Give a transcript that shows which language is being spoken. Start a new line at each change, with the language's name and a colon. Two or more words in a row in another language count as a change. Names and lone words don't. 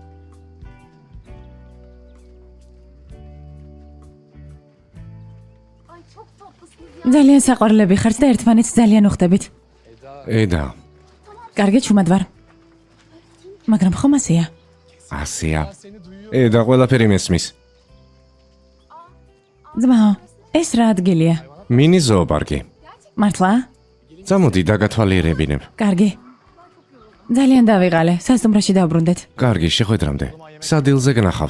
Turkish: Ay çok tatlısınız ya.
Georgian: ძალიან საყვარლები ხართ და ერთმანეთს ძალიან უხდებით. eda, კარგი ჩუმად ვარ. მაგრამ ხომ ასეა? ასეა.
Turkish: Seni duyuyor.
Georgian: eda ყველაფერი მესმის. ძმაო, ეს რა ადგილია? მინი ზოოპარკი. მართლა? წამოდი დაგათვალიერებინებ. კარგი. ძალიან დავიღალე, სასტუმროში დავბრუნდეთ. კარგი, შეხვედრამდე. სადილზე გნახავთ.